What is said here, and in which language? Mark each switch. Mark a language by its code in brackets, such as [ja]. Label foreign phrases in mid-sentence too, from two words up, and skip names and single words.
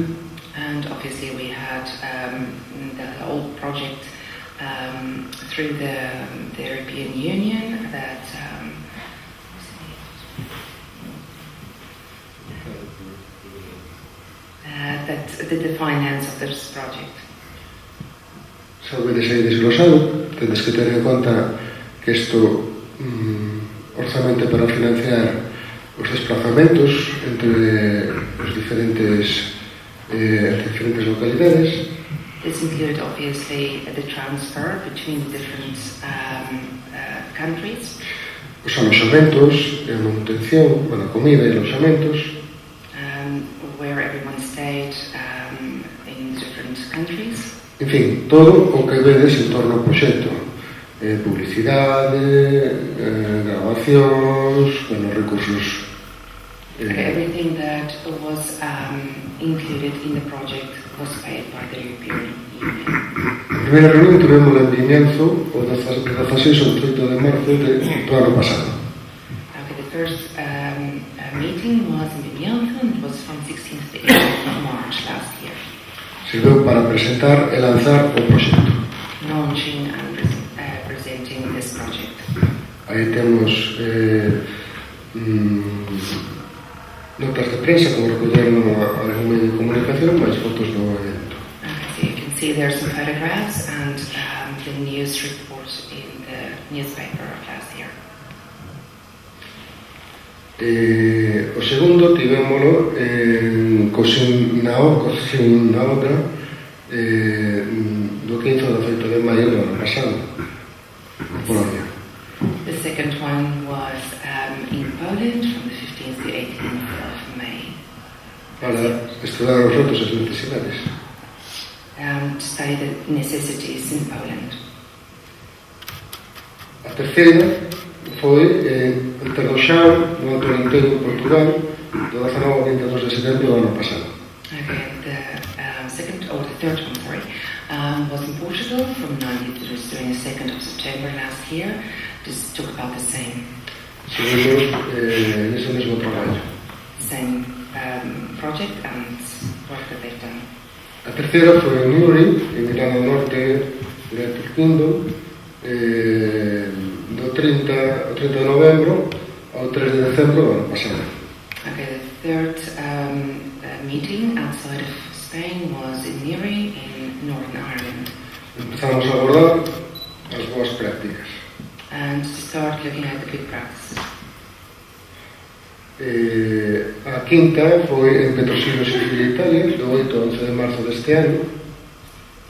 [en] And obviously we had the whole project through the European Union that did the finance of this project. [gl] Sabedes aí desglosado, tedes que ter en conta que isto orzamento para financiar os desplazamentos entre as diferentes localidades. [en] This included obviously the transfer between the different countries, [gl] Os aloxamentos e a manutención, a comida e aloxamentos, [en] where everyone stayed in different countries. [gl] en fin, todo o que vedes en torno ao proxecto. Publicidade, grabacións, recursos. [en] Everything that was included in the project was paid by the European Union. [gl] A primeira reunión tivemos en Vimianzo o 16 ou 18 de marzo do ano pasado. [en] Okay, the first meeting was in Vimianzo and it was from 16th to 18th of March last year. [gl] Sirveu para presentar e lanzar o proxecto. [en] Launching and presenting this project. [gl] Aí temos notas de prensa como recolleron algún medio de comunicación, máis fotos do evento. [en] So you can see there are some photographs and the news report in the newspaper of last year. [gl] O segundo tivémolo en Kosinauta do 15 ao 18 de maio do ano pasado, en Polonia. [en] The second one was in Poland from the 15th to 18th of May. [gl] Para estudar os retos e as necesidades. [en] To study the necessities in Poland. [gl] A terceira foi en Terdoxao, no Alto Alentejo, en Portugal, do 19 ao 22 de setembro do ano pasado. [en] Okay, the third one, sorry, was in Portugal from 19th to the 22nd of September last year. This took about the same. [gl] Seguimos nese mesmo traballo. [en] Same project and work that they've done. [gl] A terceira foi en Newry, en Irlanda do Norte, United Kingdom, do 30 de novembro ao 3 de decembro do ano pasado. [en] Okay, the third meeting outside of Spain was in Newry in Northern Ireland. [gl] Empezamos a abordar as boas prácticas. [en] And to start looking at the good practices. [gl] A quinta foi en Petrosino, Sicilia, Italia, do 8 ao 11 de marzo deste ano.